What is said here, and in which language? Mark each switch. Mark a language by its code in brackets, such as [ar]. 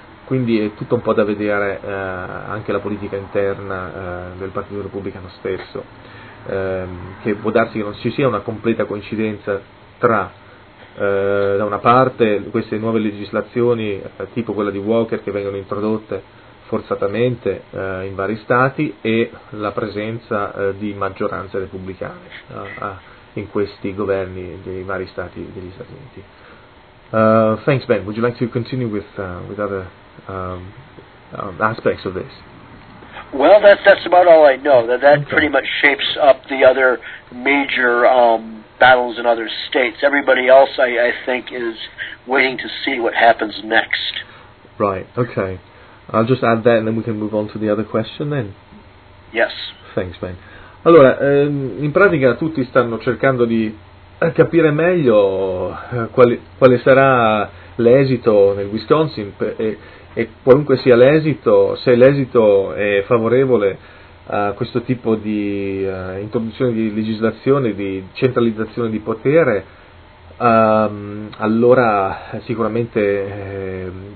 [it] Quindi è tutto un po' da vedere anche la politica interna del Partito Repubblicano stesso, che può darsi che non ci sia una completa coincidenza tra, da una parte, queste nuove legislazioni, tipo quella di Walker, che vengono introdotte forzatamente in vari stati, e la presenza di maggioranze repubblicane in questi governi dei vari stati degli Stati Uniti. [en] Thanks, Ben. Would you like to continue with other aspects of this? Well, that's about all I know. That okay. Pretty much shapes up the other major battles in other states. Everybody else, I think, is waiting to see what happens next. Right, okay. I'll just add that and then we can move on to the other question then. Yes. Thanks, Ben. [it] Allora, in pratica tutti stanno cercando di capire meglio quale sarà l'esito nel Wisconsin, e qualunque sia l'esito, se l'esito è favorevole a questo tipo di introduzione di legislazione, di centralizzazione di potere, allora sicuramente